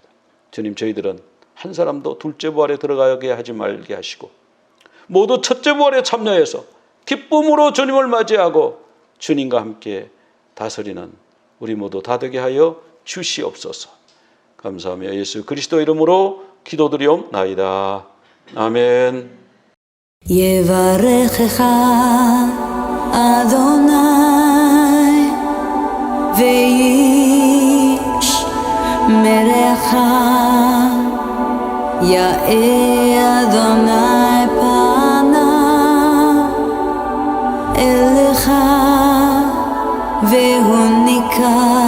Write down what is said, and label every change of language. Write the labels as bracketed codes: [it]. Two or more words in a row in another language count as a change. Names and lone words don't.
[ko] 주님, 저희들은 한 사람도 둘째 부활에 들어가게 하지 말게 하시고 모두 첫째 부활에 참여해서 기쁨으로 주님을 맞이하고 주님과 함께 다스리는 우리 모두 다 되게 하여 주시옵소서. 감사하며 예수 그리스도 이름으로 기도드리옵나이다. 아멘. [he] יברכך אדוני וישמרך, יאר אדוני פניו אליך והוניקה,